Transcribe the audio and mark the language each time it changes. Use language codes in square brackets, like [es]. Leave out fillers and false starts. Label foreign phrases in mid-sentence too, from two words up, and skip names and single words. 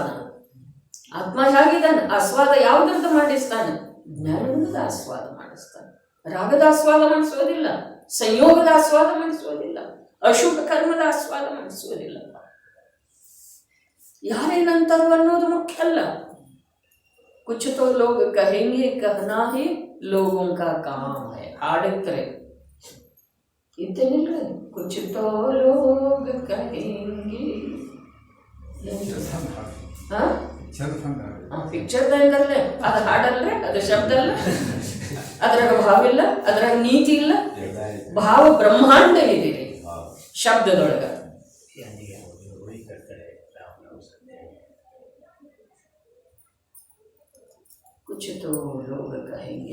[kn] ಆತ್ಮ ಹೇಗಿದ್ದಾನೆ? ಆಸ್ವಾದ ಯಾವುದ್ರದ್ದು ಮಾಡಿಸ್ತಾನೆ? ಜ್ಞಾನ ಗುಣದ ಆಸ್ವಾದ ಮಾಡಿಸ್ತಾನೆ. ರಾಗದ ಆಸ್ವಾದ ಮಾಡಿಸೋದಿಲ್ಲ, ಸಂಯೋಗದ ಆಸ್ವಾದ ಮಾಡಿಸೋದಿಲ್ಲ, ಅಶುಭ ಕರ್ಮದ ಆಸ್ವಾದ ಮಾಡಿಸೋದಿಲ್ಲ. ಯಾರೇನಂತಾರು ಅನ್ನೋದು ಮುಖ್ಯ ಅಲ್ಲ. [hi] कुछ तो लोग कहेंगे, कहना ही लोगों का काम है. [kn] ಹಾಡುತ್ತಾರೆ ಇದ್ದೇನಿಲ್ಲ, [hi] कुछ तो लोग कहेंगे. [kn] ಪಿಕ್ಚರ್ದಂಗಲ್ಲೇ ಅದು ಹಾಡಲ್ರೆ, ಅದು ಶಬ್ದ ಅಲ್ಲ, ಅದ್ರಾಗ ಭಾವ ಇಲ್ಲ, ಅದ್ರಾಗ ನೀತಿ ಇಲ್ಲ. ಭಾವ ಬ್ರಹ್ಮಾಂಡ ಇದೆ ಶಬ್ದದೊಳಗ. [hi] कुछ तो लोग कहेंगे.